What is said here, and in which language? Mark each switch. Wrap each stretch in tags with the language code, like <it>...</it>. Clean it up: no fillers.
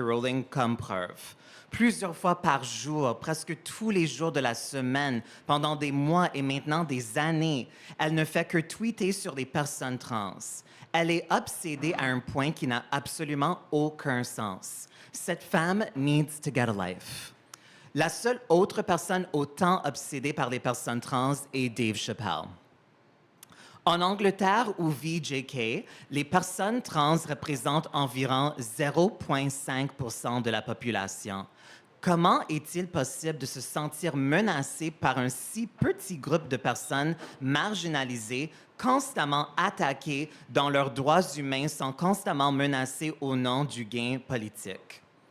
<fr>Rowling comme preuve. Plusieurs fois par jour, presque tous les jours de la semaine, pendant des mois et maintenant des années, elle ne fait que tweeter sur les personnes trans. Elle est obsédée à un point qui n'a absolument aucun sens. Cette femme</fr> <en>needs to get a life.</en> <fr>La seule autre personne autant obsédée par les personnes trans est Dave Chappelle. En Angleterre, où vit J.K., les personnes trans représentent environ 0,5% de la population. Comment est-il possible de se sentir menacé par un si petit groupe de personnes marginalisées, constamment attaquées, dont leurs droits humains sont constamment menacés au nom du gain politique?</fr>